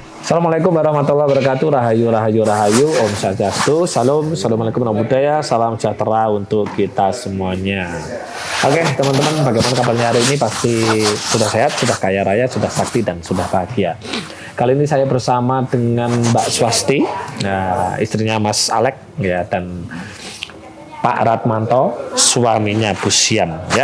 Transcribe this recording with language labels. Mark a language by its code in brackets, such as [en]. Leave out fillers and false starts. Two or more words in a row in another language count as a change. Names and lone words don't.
[ar] السلام عليكم ورحمة الله وبركاته. [ban] Rahayu, rahayu, rahayu. Om Swastiastu. Salam. [ar] السلام عليكم ورحمة الله وبركاته. [id] Salam sejahtera untuk kita semuanya. Oke, teman-teman, bagaimana kabarnya hari ini? Pasti sudah sehat, sudah kaya raya, sudah sakti, dan sudah bahagia. Kali ini saya bersama dengan Mbak Swasti, istrinya Mas Alek, ya, dan Pak Ratmanto, suaminya Bu Siam, ya.